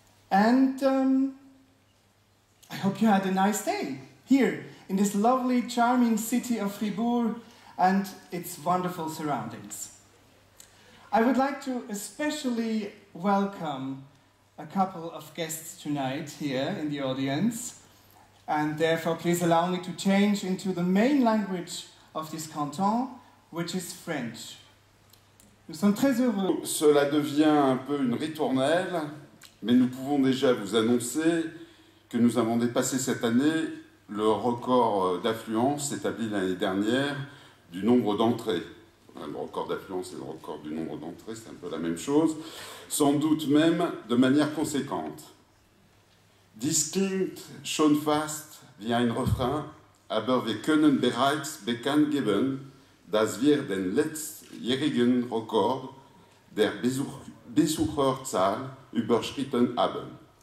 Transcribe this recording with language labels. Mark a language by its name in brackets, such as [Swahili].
[English] And I hope you had a nice day here in this lovely, charming city of Fribourg and its wonderful surroundings. I would like to especially welcome a couple of guests tonight here in the audience, and therefore please allow me to change into the main language of this canton, which is French. [French] Nous sommes très heureux. Cela devient un peu une ritournelle, mais nous pouvons déjà vous annoncer que nous avons dépassé cette année le record d'affluence établi l'année dernière du nombre d'entrées. Le record d'affluence et le record du nombre d'entrées, c'est un peu la même chose, sans doute même de manière conséquente. [German] Dies klingt schon fast wie ein Refrain, aber wir können bereits bekannt geben, dass wir den letztjährigen Rekord der Besucherzahl überschritten haben.